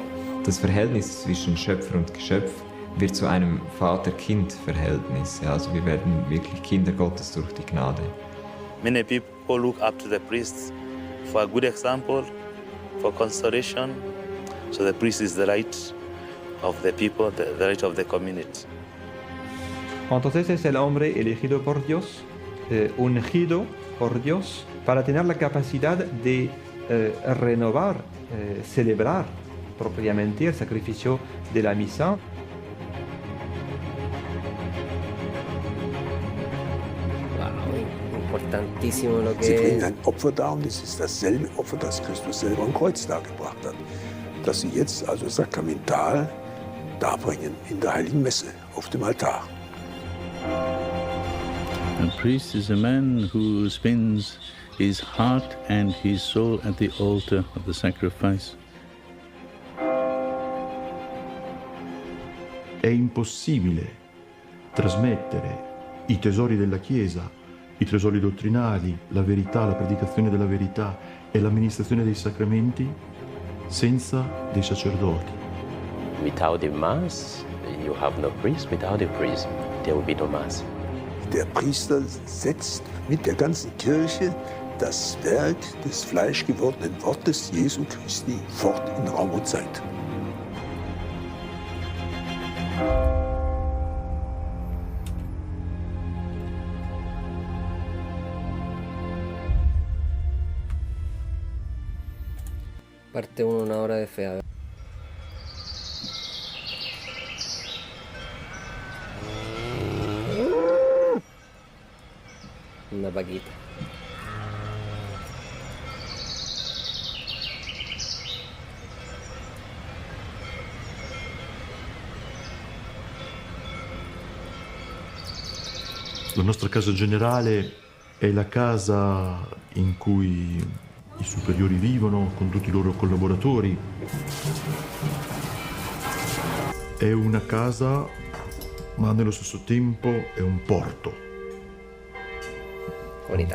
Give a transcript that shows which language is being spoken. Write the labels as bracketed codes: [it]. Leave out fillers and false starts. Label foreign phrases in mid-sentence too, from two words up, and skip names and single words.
[de] Das Verhältnis zwischen Schöpfer und Geschöpf wird zu einem Vater-Kind-Verhältnis. Ja, also wir werden wirklich Kinder Gottes durch die Gnade. [en] Many people look up to the priests for a good example, for consolation. So the priest is the right of the people, the right of the community. [es] Entonces es el hombre elegido por Dios, ungido por Dios, para tener la capacidad de renovar, celebrar propiamente el sacrificio de la misa. Importantísimo lo [de] Sie [es] que [de] bringen ein Opfer dar und es ist dasselbe Opfer, das Christus selber am Kreuz dargebracht hat. Das sie jetzt also sakramental darbringen in der Heiligen Messe auf dem Altar. [en] A priest is a man who spends his heart and his soul at the altar of the sacrifice. [it] È impossibile trasmettere i tesori della Chiesa, i tesori dottrinali, la verità, la predicazione della verità e l'amministrazione dei sacramenti senza dei sacerdoti. [en] Without the Mass, you have no priest. Without the priest, there will be no Mass. [de] Der Priester setzt mit der ganzen Kirche das Werk des fleischgewordenen Wortes Jesu Christi fort in Raum und Zeit. [es] parte 1, una hora de fe. A ver. Una paquita. [it] La nostra casa generale è la casa in cui i superiori vivono con tutti i loro collaboratori. È una casa, ma nello stesso tempo è un porto. [es] Bonita